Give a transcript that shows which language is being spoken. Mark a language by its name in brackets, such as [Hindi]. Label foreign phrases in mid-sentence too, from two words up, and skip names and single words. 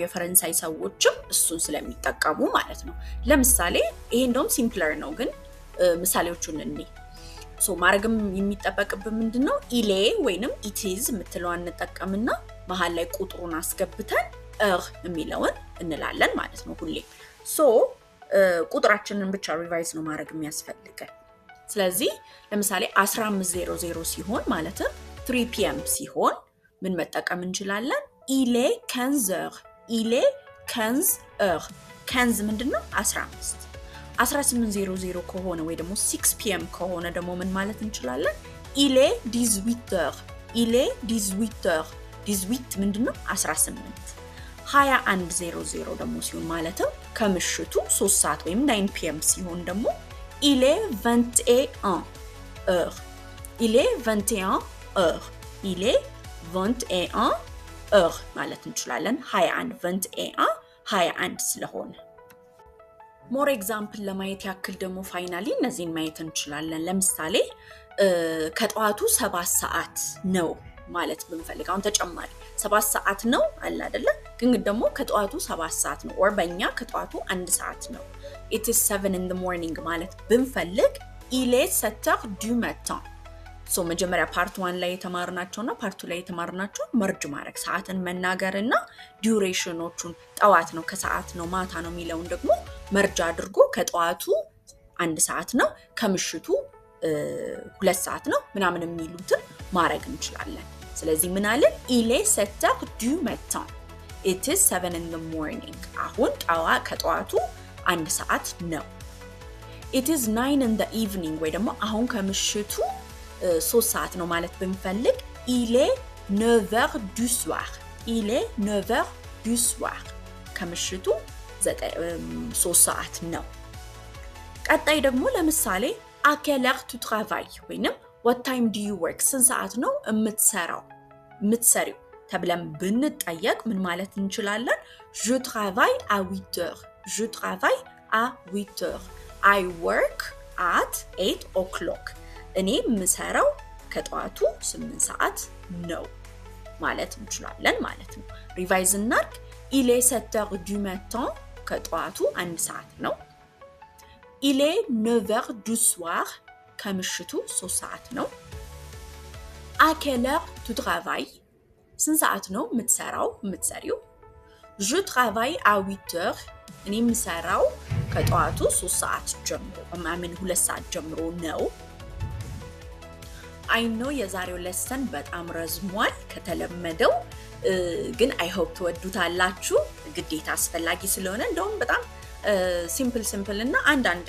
[Amharic] የፈረንሳይ ሰዎችም እሱን ስለሚጠቀሙ ማለት ነው። ለምሳሌ ይሄ እንደውም ሲምፕለር ነው ግን ምሳሌዎቹን እንዴ ሶ ማረግም የሚጠበቅብን ምንድነው ኢሌ ወይንም [English] it is [Amharic] የምትለዋን እንጠቀምና መሃል ላይ ቁጥሩን አስገብተን የሚለውን እንላለን ማለት ነው ሁሌ ሶ ቁጥራችንን ብቻ ሪቫይዝ ነው ማረግ የሚያስፈልገን ስለዚህ ለምሳሌ 15:00 ሲሆን ማለትም 3 p.m. ሲሆን ምን መጠቀም እንችላለን [French] il est 15h il est 15h 15 [Amharic] ምንድነው 15 18:00 ከሆነ ወይ ደግሞ 6 p.m. ከሆነ ደግሞ ምን ማለት እንችላለን [French] il est 18h il est 18h 18 [Amharic] ምንድነው 18 21:00 ደግሞ ሲሆን ማለትም ከምሽቱ 3 ሰዓት ወይም 9 p.m. ሲሆን ደግሞ [French] il est 21h il est 21h [Amharic] il est 21h ማለት እንችላለን 21 21 ስለሆነ [English] more example [Amharic] ለማየት ያክል ደግሞ ፋይናሊ እነዚህን ማየት እንችላለን ለምሳሌ ከጠዋቱ 7 ሰዓት ነው ማለት ብንፈልግ አሁን ተጨማሪ 7 ሰዓት ነው አለ አይደለ ግን ደግሞ ከጠዋቱ 7 ሰዓት ነው or በእኛ ከጠዋቱ 1 ሰዓት ነው [English] it is 7 in the morning [Amharic] ማለት ብንፈልግ [French] il est 7h du matin [Amharic] ሶ መጀመሪያ ፓርት 1 ላይ የተማርናቸውና ፓርት 2 ላይ የተማርናቸው መርጅ ማድረግ ሰዓትን መናገርና ዲዩሬሽኖቹን ጠዋት ነው ከሰዓት ነው ማታ ነው የሚለውን ደግሞ መርጅ አድርጎ ከጠዋቱ 1 ሰዓት ነው ከምሽቱ 2 ሰዓት ነው ምናምን የሚሉትን ማድረግ እንችላለን ስለዚህ ምን አለ [French] il est 7h du matin [English] it is 7 in the morning [Amharic] አሁን ከጠዋቱ 1 ሰዓት ነው [English] it is 9 in the evening [Amharic] ወይ ደግሞ አሁን ከምሽቱ 3 ሰዓት ነው ማለት ብንፈልግ [French] il est 9h du soir il est 9h du soir [Amharic] ከምሽቱ 3 ሰዓት ነው ቀጣይ ደግሞ ለምሳሌ [French] à quelle heure tu travailles [Amharic] ወይንም [English] what time do you work [Amharic] ስንት ሰዓት ነው የምትሰሪው ተብለን ብንጠየቅ ምን ማለት እንችላለን [French] je travaille à 8h je travaille à 8h [English] I work at 8 o'clock [Amharic] እኔ ምሰራው ከጠዋቱ 8 ሰዓት ነው ማለት እንችላለን ማለት ነው ሪቫይዝ እናርግ [French] il est 7h du matin [Amharic] ከጠዋቱ 1 ሰዓት ነው [French] il est 9h du soir [Amharic] ከምሽቱ 3 ሰዓት ነው [French] à quelle heure tu travailles [Amharic] ስንት ሰዓት ነው የምትሰሪው [French] je travaille à 8h [Amharic] እኔ ምሰራው ከጠዋቱ 3 ሰዓት ጀምሮ ማምን 2 ሰዓት ጀምሮ ነው [English] I know [Amharic] የዛሬው lesson በጣም ረዝሟል ከተለመደው ግን [English] I hope [Amharic] ትወዱታላችሁ ግዴታ አስፈላጊ ስለሆነ እንደውም በጣም ሲምፕል እና አንዳንድ